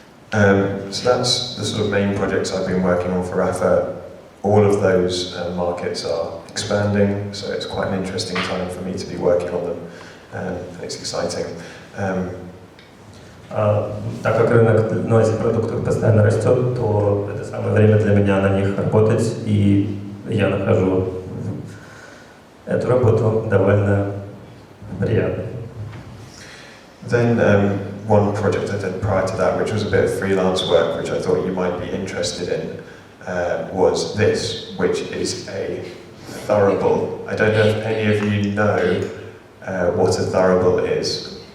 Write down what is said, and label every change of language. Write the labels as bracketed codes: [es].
[en] So that's the sort of main projects I've been working on for Rapha. All of those markets are expanding, so it's quite an interesting time for me to be working on them. It's exciting. [ru] Так как рынок этих продуктов постоянно растет, то это самое время для меня на них работать, и я нахожу эту работу довольно приятной. [en] Then one project I did prior to that, which was a bit of freelance work, which I thought you might be interested in, was this, which is a thurible. I don't know if any of you know what a thurible is.